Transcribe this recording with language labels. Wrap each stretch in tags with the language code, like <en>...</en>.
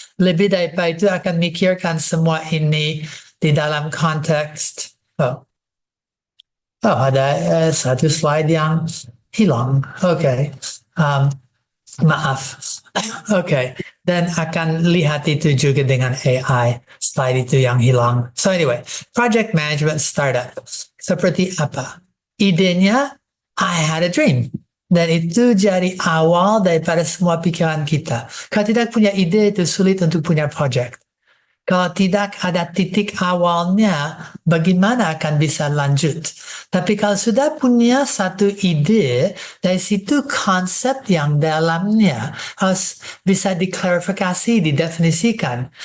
<id>Lebih daripada itu akan mikirkan semua ini di dalam konteks. Ada satu slide yang hilang. Oke. Maaf. Oke. Dan akan lihat itu juga dengan AI. Slide itu yang hilang.</id> <en>So anyway, project management startup.</en> <id>Seperti apa? Idenya,</id> <en>I had a dream.</en> <id>Dan itu jadi awal daripada semua pikiran kita. Kalau tidak punya ide, itu sulit untuk punya project. Kalau tidak ada titik awalnya, bagaimana akan bisa lanjut? Tapi kalau sudah punya satu ide, dari situ konsep yang dalamnya harus bisa diklarifikasi, didefinisikan.</id>